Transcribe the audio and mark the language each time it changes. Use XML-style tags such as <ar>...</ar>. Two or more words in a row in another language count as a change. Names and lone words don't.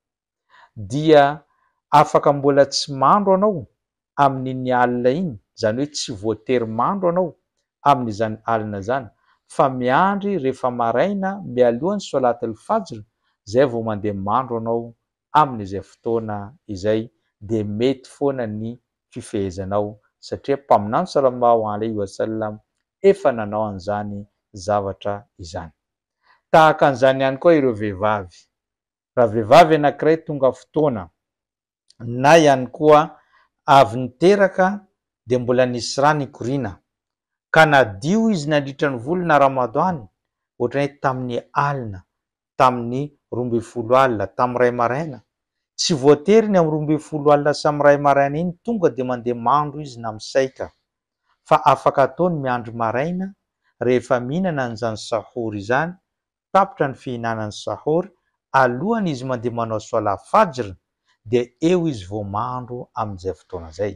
<mg>dia afaka mbola tsy mandro anao amin'iny alina iny, zany hoe tsy voatery mandro anao amin'izany alina zany, fa miandry rehefa maraina mialohan'ny</mg> <ar>صلاة الفجر</ar> <mg>zay vao mandeha mandro anao amin'izay fotoana izay, de mety foana ny fifehezanao satria mpaminany</mg> <ar>صلى الله عليه وسلم</ar> <mg>efa nanao an'izany zavatra izany. Tahaka an'izany ihany koa ireo vehivavy, raha vehivavy anankiray tonga fotoana na ihany koa avy niteraka de mbola nisy rà nikoriana ka nadio izy nandritra ny volana Ramadan, ohatrany hoe tamin'ny alina, tamin'ny 12 alina, tamin'ny ray maraina, tsy voatery ny amin'ny 12 alina sy amin'ny ray maraina iny tonga de mandeha mandro izy na misaika, fa afaka ataony miandro maraina rehefa mihinana an'izany sahory izany, tapitra ny fihinanany sahory, alohany izy mandeha manao</mg> <ar>صلاة فجر,</ar> <mg>de eo izy vao mandro amin'izay fotoana zay.</mg>